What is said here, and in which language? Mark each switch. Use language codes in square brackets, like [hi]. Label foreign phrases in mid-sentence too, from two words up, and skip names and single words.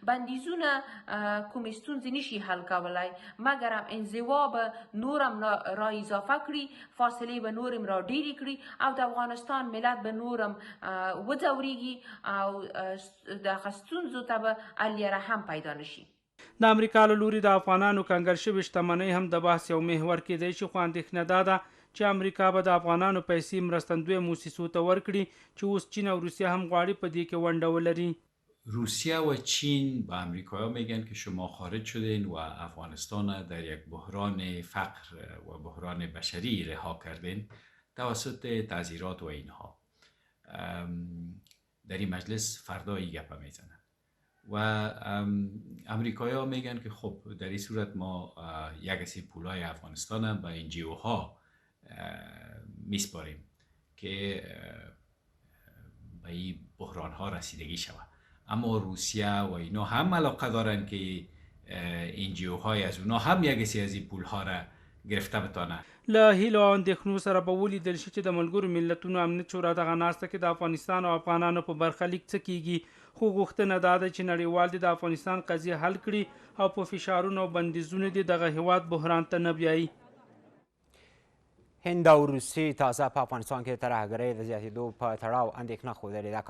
[ps] بندیزونه کومې ستونزې نشي حل کولی مګر هم انزوا به نور هم را اضافه کړي فاصلې به نور هم را ډیرې کړي او د افغانستان ملت به نور هم وځورېږي او دغه ستونزو ته به الیره هم پیدا نشي. د امریکا له لوري د افغانانو کنګل شوې شتمنۍ هم د بحث یو محور کېدی شي خو اندېښنه دا ده چې امریکا به د افغانانو پیسې مرستندویه موسسو ته ورکړي چې اوس چین او روسیه هم غواړي په دې کې ونډه ولري. [fa] روسیه و چین به امریکایی‌ها میگن که شما خارج شدین و افغانستان در یک بحران فقر و بحران بشری رها کردین توسط تعزیرات و اینها. در این مجلس فردا این گپ میزنن و امریکایی‌ها میگن که خب در این صورت ما یک سی پولای افغانستان به این جی او ها میسپاریم که به این بحران ها رسیدگی شود. اما روسیه و اینا هم علاقه دارن که این جی او های از اونا هم یک سی از این پول ها را گرفته بتانه. [ps] له هیلو او اندېښنو سره به ولیدل شي چې د ملګرو ملتونو امنیت شورا دغه ناسته کې د افغانستان او افغانانو په برخلیک څه کیږي، خو غوښتنه دا ده چې نړیوال دې د افغانستان قضیه حل کړي او په فشارونو او بندیزونو دې دغه هیواد بحران ته نه بیایي. هند او روسیې تازه په افغانستان کې د ترهګرۍ د زیاتېدو په تړاو اندېښنه ښودلې ده.